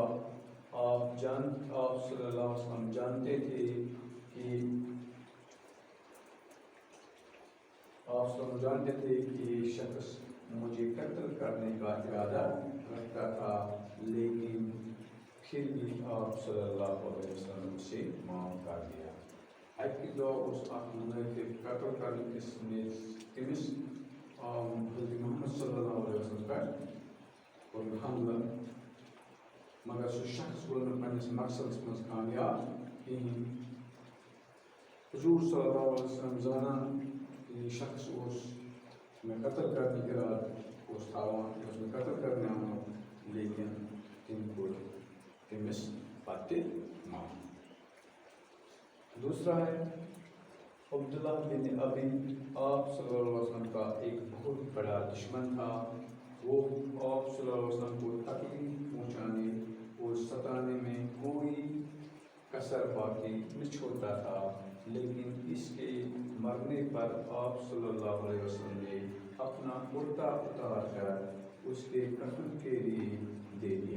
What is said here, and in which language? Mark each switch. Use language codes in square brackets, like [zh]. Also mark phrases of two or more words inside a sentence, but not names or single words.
[ur] آپ [ar] صلی اللہ علیہ وسلم [ur] جانتے تھے کہ یہ شخص مجھے قتل کرنے کا ارادہ رکھتا تھا، لیکن پھر بھی آپ [ar] صلی اللہ علیہ وسلم [ur] اسے معاف کر دیا۔ [ks] اکہ دۄہ اوس اکھ منافق قتل کرنے کس تٔمِس حضرت محمد [ar] صلی اللہ علیہ وسلم [ks] پٮ۪ٹھ کوٚر حملہ، مگر سُہ شخص گوٚو نہٕ پننِس مقصدس منٛز کامیاب کِہیٖنۍ۔ حضور [ar] صلی اللہ علیہ وسلم [ks] زانان یہ شخص اوس مےٚ قتل کرنٕکۍ ارادٕ اوس تھاوان، یہِ اوس مےٚ قتل کرنہِ آمُت، لیکن تٔمۍ کوٚر تٔمِس پتہٕ تہِ معاف۔ [ur] دوسرا ہے، عبداللہ بن ابی آپ [ar] صلی اللہ علیہ وسلم [ur] کا ایک بہت بڑا دشمن تھا۔ وہ آپ [ar] صلی اللہ علیہ وسلم [ur] کو تکلیف پہنچانے اور ستانے میں کوئی کسر باقی نہ چھوڑتا تھا، لیکن اس کے مرنے پر آپ [ar] صلی اللہ علیہ وسلم [ur] نے اپنا کرتا اتار کر اس کے کفن کے لیے دے دیا۔